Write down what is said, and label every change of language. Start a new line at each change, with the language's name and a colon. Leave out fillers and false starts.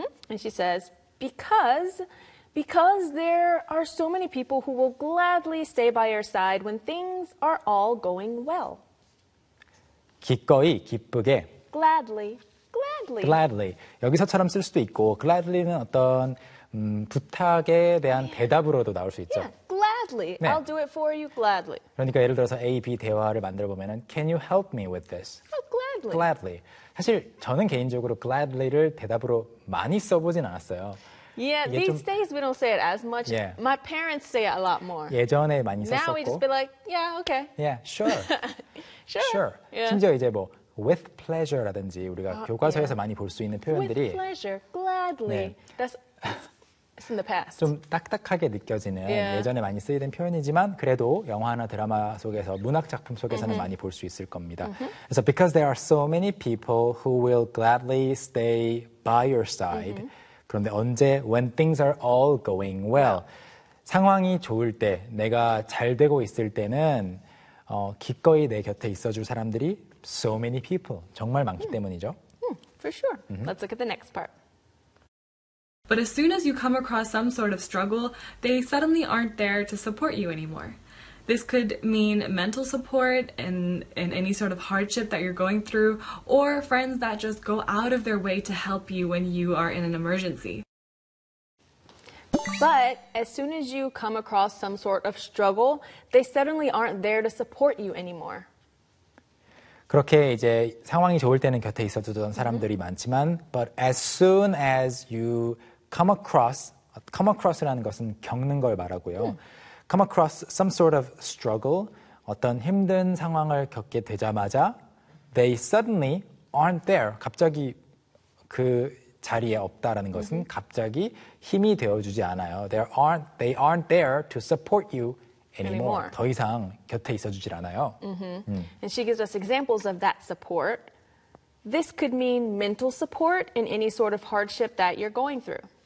English: And she says, because there are so many people who will gladly stay by your side when things are all going well.
Korean: 기꺼이, 기쁘게.
English: Gladly.
Korean: 여기서처럼 쓸 수도 있고, gladly는 어떤 부탁에 대한 대답으로도 나올 수 있죠.
English: Yeah, gladly. 네. I'll do it for you gladly.
Korean: 그러니까 예를 들어서 A, B 대화를 만들어 보면은 Can you help me with this?
English: Gladly.
Korean: 사실 저는 개인적으로 gladly를 대답으로 많이 써보진 않았어요.
English: Yeah, these days we don't say it as much. Yeah. My parents say it a lot more.
Korean: 예전에 많이 썼었고.
English: Now we just be like, yeah, okay. Yeah, sure. sure. sure. Yeah.
Korean: 심지어 이제 뭐
English: with pleasure
Korean: 라든지 우리가 교과서에서 yeah. 많이 볼 수 있는 표현들이
English: with pleasure, gladly. 네. That's in the past.
Korean: 좀 딱딱하게 느껴지는 yeah. 예전에 많이 쓰이던 표현이지만 그래도 영화나 드라마 속에서 문학 작품 속에서는 mm-hmm.
English: 많이 볼 수 있을 겁니다.
Korean: Mm-hmm. 그래서
English: because there are so many people who will gladly stay by your side. Mm-hmm.
Korean: 그런데 언제
English: when things are all going well.
Korean: 상황이 좋을 때 내가 잘 되고 있을 때는 기꺼이 내 곁에 있어 줄 사람들이
English: so many people
Korean: 정말 많기 때문이죠.
English: For sure. Mm-hmm. Let's look at the next part. But as soon as you come across some sort of struggle, they suddenly aren't there to support you anymore. This could mean mental support in any sort of hardship that you're going through, or friends that just go out of their way to help you when you are in an emergency. But as soon as you come across some sort of struggle, they suddenly aren't there to support you anymore.
Korean: 그렇게 이제 상황이 좋을 때는 곁에 있어주던 사람들이 mm-hmm. 많지만,
English: but as soon as you come across
Korean: 라는 것은 겪는 걸 말하고요.
English: Come across some sort of struggle,
Korean: 어떤 힘든 상황을 겪게 되자마자
English: they suddenly aren't there,
Korean: 갑자기 그 자리에 없다라는 것은 mm-hmm. 갑자기 힘이 되어주지 않아요.
English: They aren't there to support you anymore.
Korean: 더 이상 곁에 있어주질 않아요. Mm-hmm.
English: And she gives us examples of that support. This could mean mental support in any sort of hardship that you're going through.